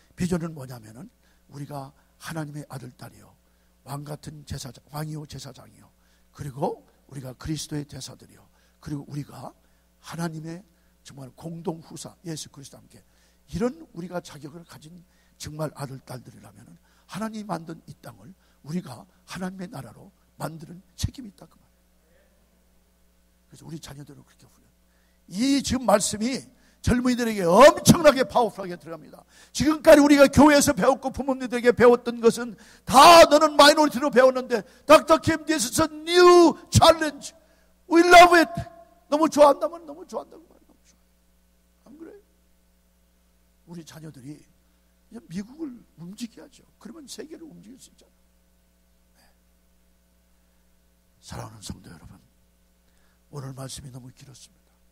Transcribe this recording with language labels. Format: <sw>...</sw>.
<ko>비전은 뭐냐면은 우리가 하나님의 아들, 딸이요, 왕 같은 제사장, 왕이요 제사장이요, 그리고 우리가 그리스도의 대사들이요, 그리고 우리가 하나님의 정말 공동 후사 예수 그리스도와 함께, 이런 우리가 자격을 가진 정말 아들, 딸들이라면 하나님이 만든 이 땅을 우리가 하나님의 나라로 만드는 책임이 있다, 그 말이에요. 그래서 우리 자녀들은 그렇게 훈련. 이 지금 말씀이 젊은이들에게 엄청나게 파워풀하게 들어갑니다. 지금까지 우리가 교회에서 배웠고 부모님들에게 배웠던 것은 다 너는 마이너리티로 배웠는데, Dr.</ko> <en>Kim, this is a new challenge. We love it.</en> <ko>너무 좋아한다면 너무 좋아한다고 말이에요. 너무 좋아요. 안 그래요? 우리 자녀들이 이제 미국을 움직여야죠. 그러면 세계를 움직일 수 있잖아요. 네. 사랑하는 성도 여러분, 오늘 말씀이 너무 길었습니다.</ko>